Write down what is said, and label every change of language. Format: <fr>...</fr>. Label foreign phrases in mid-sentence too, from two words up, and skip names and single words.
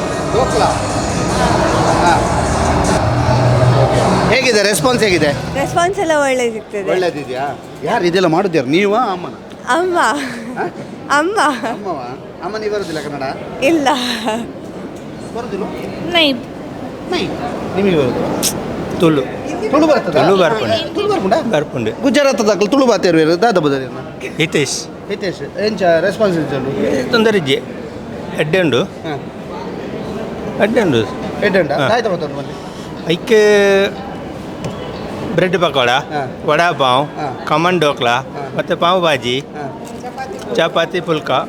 <kn>ಹಾಂ. ಹೇಗಿದೆ ರೆಸ್ಪಾನ್ಸ್? ಹೇಗಿದೆ ರೆಸ್ಪಾನ್ಸ್? ಎಲ್ಲ ಒಳ್ಳೆ ಸಿಗ್ತದೆ. ಒಳ್ಳೇದಿದೆಯಾ? ಯಾರು ಇದೆಲ್ಲ ಮಾಡೋದ್ಯಾರು, ನೀವಾ ಅಮ್ಮನ? ಅಮ್ಮ. ಅಮ್ಮ. ಅಮ್ಮವ? ಅಮ್ಮನಿಗೆ ಬರೋದಿಲ್ಲ ಕನ್ನಡ? ಇಲ್ಲ, ಬರೋದಿಲ್ಲ. ನೈ. ನಿಮಗೆ ಬರೋದು? ತುಳು ಬರ್ತದೆ?</kn> <tcy>ಬರ್ಪುಂಡು ಗುಜರಾತದಾಗಲು ತುಳು ಬಾತೇರು ದಾದ ಬದರಿ ಹಿತೇಶ್ ಎಂಚ ರೆಸ್ಪಾನ್ಸ್ ತೊಂದರೆ ಇಜ್ಜೆ ಎಡ್ಡೆಂಡು ಎಡ್ಡೆಂಡು</tcy> <kn>ಆಯ್ತಾ ಮಾತಾಡು ಮಲ್ಲಿ</kn> <tcy>ಐಕೆ ಬ್ರೆಡ್ ಪಕೋಡ, ವಡಾಪಾವ್, ಖಮನ್ ಡೋಕ್ಲಾ, ಮತ್ತು ಪಾವ್ ಭಾಜಿ, ಚಪಾತಿ ಪುಲ್ಕ.</tcy>